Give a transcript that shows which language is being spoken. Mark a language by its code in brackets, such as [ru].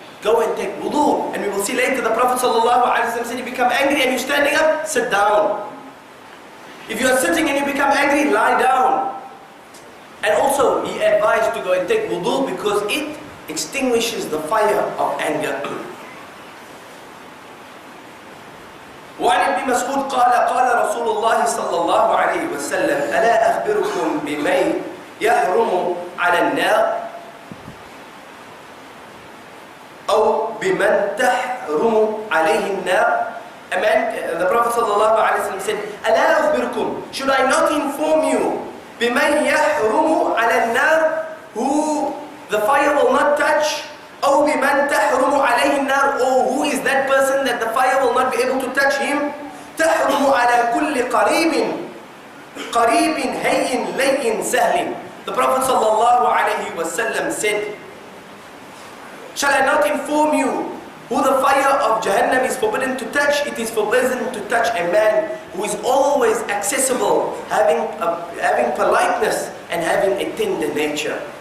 [en] Go and take wudu. And we will see later the Prophet sallallahu alayhi wa sallam said, you become angry and you're standing up, sit down. If you are sitting and you become angry, lie down. And also he advised to go and take wudu because it extinguishes the fire of anger. [ar] وعن ابن مسعود قال قال رسول الله صلى الله عليه وسلم ألا أخبركم بمن يحرم على النار أو بمن تحرم عليه النار. [en] A man, the Prophet صلى الله عليه وسلم said, [ar] ألا أخبركم, [en] should I not inform you [ar] بمن يحرم على النار, [en] who the fire will not touch, [ar] أو بمن تحرم عليه النار, [en] or who is that person that the fire will not be able to touch him. [ar] تحرم على كل قريب قريب هين لين سهل. [en] The Prophet صلى الله عليه وسلم said, shall I not inform you who the fire of Jahannam is forbidden to touch? It is forbidden to touch a man who is always accessible, having politeness and having a tender nature.